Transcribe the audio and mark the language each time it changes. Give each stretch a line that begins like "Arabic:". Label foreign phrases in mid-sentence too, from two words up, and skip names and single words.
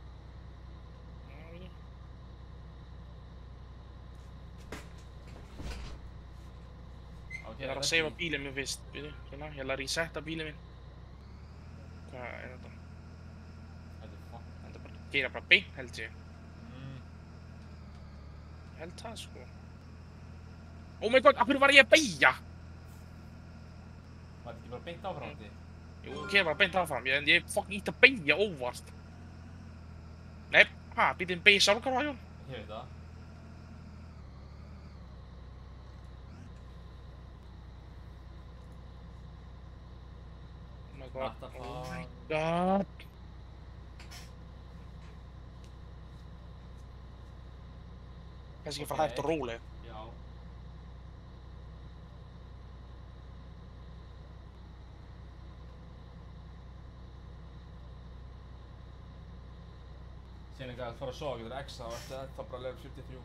Icelandic: Ég þarf að seifa bílinn minn fyrst, hérna, ég ætla að resetta bílinn minn. Hvað er þetta? Þetta er fuck. Þetta er bara að gera bara beint, held ég. Ég held það, sko.
English: Oh my god,
Icelandic: af hverju var ég að beygja? Var þetta ekki bara beint áfram því? Jú, gera bara beint áfram, ég fucking ítti að beygja óvart. Nei, bílinn beygir sjálfkrafa, Jón? Ég veit það.
English: What the fuck? Oh my god.
Icelandic: Kannski fara hægt og róleg. Já. Síðan ekki að fara að sofa, getur X-a og eftir það bara level 43.